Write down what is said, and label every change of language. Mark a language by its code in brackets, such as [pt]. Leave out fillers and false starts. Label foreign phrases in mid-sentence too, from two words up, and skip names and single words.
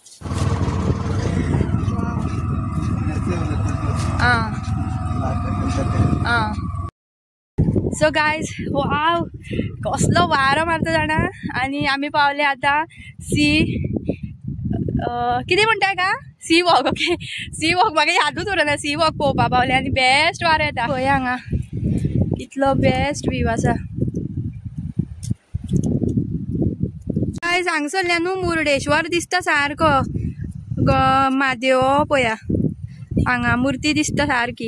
[en] so guys [kok] वाव कसलो वारो मारता जाणा आणि आमी पावले आता सी कितें म्हणटाय का सी वॉक। ओके सी वॉक म्हाका यादूच उरना सी वॉक पळोवपाक पावले आणि बेस्ट वारो येता खंय हांगा कितलो [en] best view [kok] आसा। गायज हांगसरल्या न्हू मुर्डेश्वर दिसता सारको म्हादेव पळया हांगा मूर्ती दिसता सारकी।